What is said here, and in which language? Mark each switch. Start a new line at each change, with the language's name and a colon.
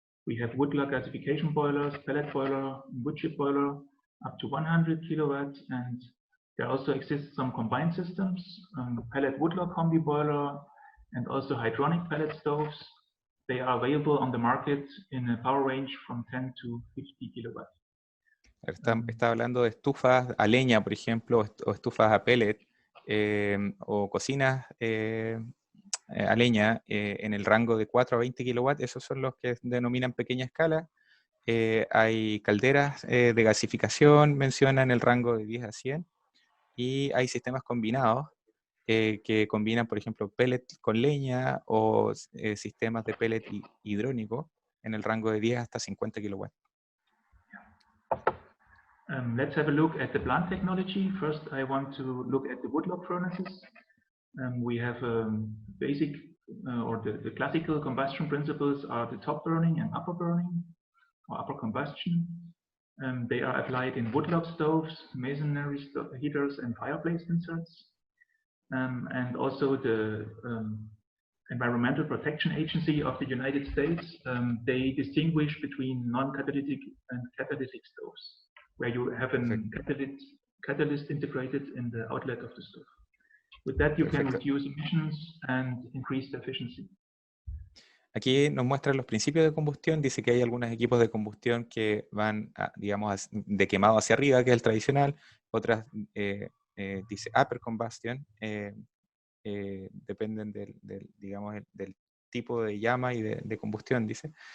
English: We have wood-log gasification boilers, pellet boiler, wood chip boiler up to 100 kilowatts, and there also exist some combined systems, pellet wood-log combi boiler, and also hydronic pellet stoves. They are available on the market in a power range from 10 to 50 kilowatts.
Spanish: Está hablando de estufas a leña, por ejemplo, o estufas a pellet, o cocinas a leña en el rango de 4 a 20 kilowatts. Esos son los que denominan pequeña escala. Hay calderas de gasificación, menciona en el rango de 10 a 100. Y hay sistemas combinados que combinan, por ejemplo, pellet con leña o sistemas de pellet hidrónico en el rango de 10 hasta 50 kilowatts.
English: Let's have a look at the plant technology. First, I want to look at the wood-log furnaces. We have basic or the classical combustion principles are the top burning and upper burning or upper combustion. They are applied in wood-log stoves, masonry heaters, and fireplace inserts. And also the Environmental Protection Agency of the United States, they distinguish between non-catalytic and catalytic stoves, where you have a catalyst integrated in the outlet of the stove. With that, you can reduce emissions and increase the efficiency.
Spanish: Aquí nos muestran los principios de combustión. Dice que hay algunos equipos de combustión que van, digamos, de quemado hacia arriba, que es el tradicional. Otras, dice
English: upper combustion,
Spanish: dependen digamos, del tipo de llama y de combustión, dice.